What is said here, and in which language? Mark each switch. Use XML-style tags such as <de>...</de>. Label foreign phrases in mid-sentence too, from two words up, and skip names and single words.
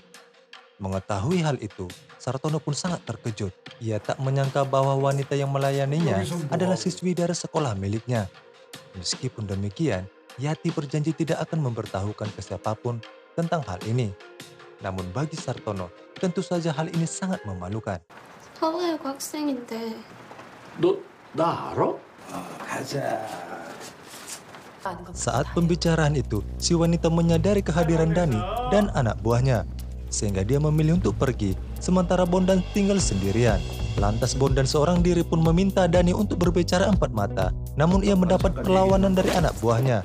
<id>Mengetahui hal itu, Sartono pun sangat terkejut. Ia tak menyangka bahwa wanita yang melayaninya adalah siswi dari sekolah miliknya. Meskipun demikian, Yati berjanji tidak akan memberitahukan ke siapapun tentang hal ini. Namun bagi Sartono, tentu saja hal ini sangat memalukan.</id> <ko>서울외고 학생인데 나 알아?</ko> <id>Saat pembicaraan itu, si wanita menyadari kehadiran Dani dan anak buahnya. Sehingga dia memilih untuk pergi, sementara Bondan tinggal sendirian. Lantas Bondan seorang diri pun meminta Dani untuk berbicara empat mata, namun ia mendapat perlawanan dari anak buahnya.</id>